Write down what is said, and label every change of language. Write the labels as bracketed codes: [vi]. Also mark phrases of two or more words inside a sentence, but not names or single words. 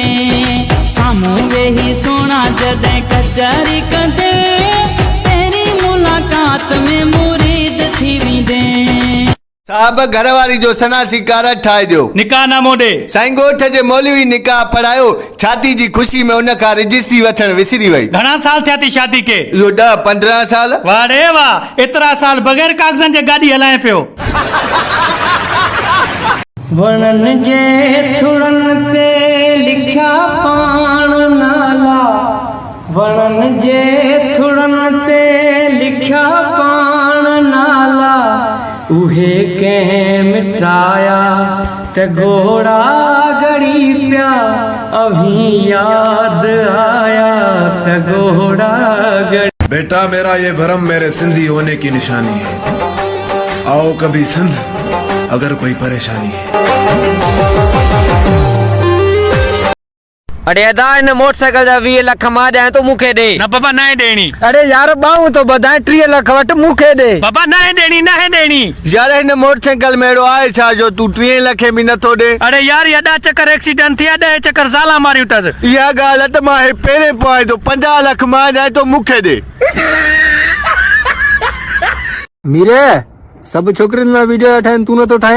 [sd] साम्हूं वेही सोना जॾहिं कचहरी कंदे, पहिरीं मुलाक़ात में साहब घर वारी जो सनासी कारड ठाहे ॾियो। निकाह नामो ॾे। साईं ॻोठ जे मौलवी निकाह पढ़ायो, छाती जी ख़ुशी में उन खां रजिस्ट्री वठण विसरी वई। घणा साल थिया थी शादी के? इहो 10-15 साल। वाह रे वाह, एतिरा साल बग़ैर कागज़नि जे गाॾी हलाए पियो। वणन जे थुड़न ते लिखा पाण नाला, वणन जे थुड़न ते लिखा पाण नाला, उहे कंहिं मिटाया त घोड़ा गड़ी पिया, [ur] ابھی یاد آیا ت گھوڑا گاڑی. بیٹا میرا یہ بھرم میرے سندھی ہونے کی نشانی ہے، آؤ کبھی سندھ اگر کوئی پریشانی ہے. [sd] अरे अदा इन मोटरसाइकिल जा 20 लख मां ॾियां तो मूंखे ॾे। न बाबा न ॾेणी। अरे यार बाहूं तो ॿधाए 30 लख वटि मूंखे ॾे। बाबा न ॾेणी न ॾेणी। यार हिन मोटरसाइकिल में अहिड़ो आहे छा जो तूं 30 लखे बि नथो ॾे? अरे यार ये 10 चक्कर एक्सीडेंट थिया, 10 चक्कर ज़ाला मारियूं अथसि। इहा ॻाल्हि आहे त मां हे पहिरें पोइ तो 50 लख मां ॾियां तो मूंखे ॾे। मीरे सब छोकरिन ना वीडियो ठाहिनि, तू नथो ठाहे?